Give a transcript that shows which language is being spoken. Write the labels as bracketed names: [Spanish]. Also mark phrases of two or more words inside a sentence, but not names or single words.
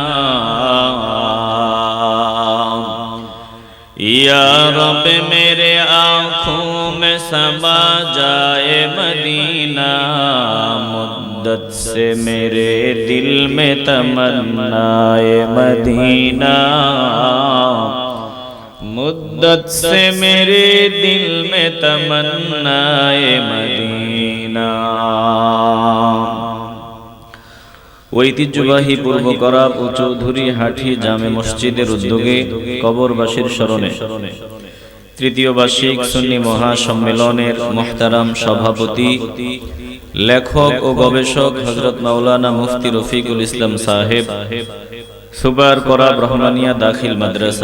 [Urdu] یا رب میرے آنکھوں میں سما جائے مدینہ، مدت سے میرے دل میں تمنائے مدینہ، مدت سے میرے دل میں تمنائے مدینہ۔ [Bangla] ঐতিহ্যবাহী পূর্ব করাব ও চৌধুরী হাটি জামে মসজিদের উদ্যোগে কবরবাসীর স্মরণে তৃতীয় বার্ষিক সুন্নি মহাসম্মেলনের মুহতারাম সভাপতি লেখক ও গবেষক হযরত মাওলানা মুফতি রফিকুল ইসলাম সাহেব, সুপার করাব রহমানিয়া দাখিল মাদ্রাসা।